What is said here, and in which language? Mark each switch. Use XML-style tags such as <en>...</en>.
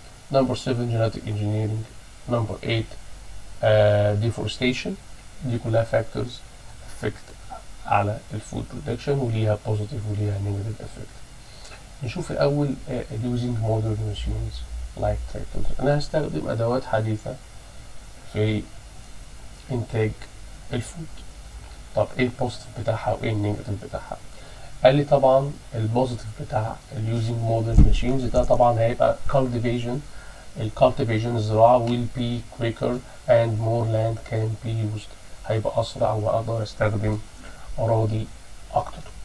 <en>Number 7, genetic engineering. Number 8, deforestation.</en> <ar>دي كلها</ar> <en>factors affect</en> <ar>على الفود production وليها positive وليها negative effect. نشوف الأول</ar> <en>using modern machines like tractors.</en> <ar>أنا هستخدم أدوات حديثة في إنتاج الفود. طب ايه البوزيتيف بتاعها وايه النيجاتيف بتاعها؟ قال لي طبعا البوزيتيف بتاع اليوزنج مودرن ماشينز ده طبعا هيبقى cultivation. الكالتيفيشن الزراعة</ar> <en>will be quicker and more land can be used.</en> <ar>هيبقى أسرع وأقدر أستخدم أراضي أكتر.</ar>